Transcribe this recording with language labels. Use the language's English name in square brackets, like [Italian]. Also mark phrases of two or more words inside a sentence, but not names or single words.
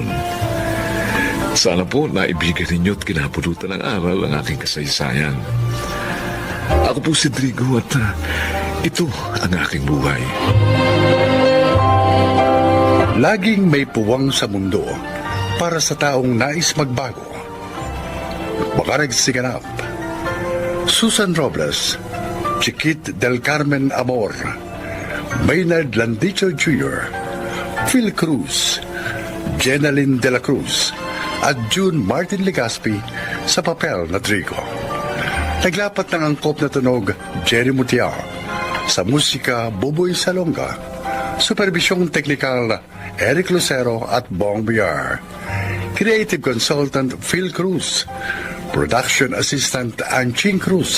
[Filipino] Sana po naibigyan ninyo at kinapulutan ng aral ang aking kasaysayan. Ako po si Drigo at ito ang aking buhay. Laging may puwang sa mundo para sa taong nais magbago. Makarag Siganap, Susan Robles, Chiquit del Carmen Amor, Maynard Landicho Jr., Phil Cruz, Jenaline de la Cruz, at June Martin Legaspi sa papel na Trigo. Naglapat ng angkop na tunog Jerry Mutiao, sa musika Buboy Salonga, supervisyong teknikal Eric Lucero at Bong Biar, [English] creative consultant [Filipino] Phil Cruz, [English] production assistant [Filipino] Anching Cruz.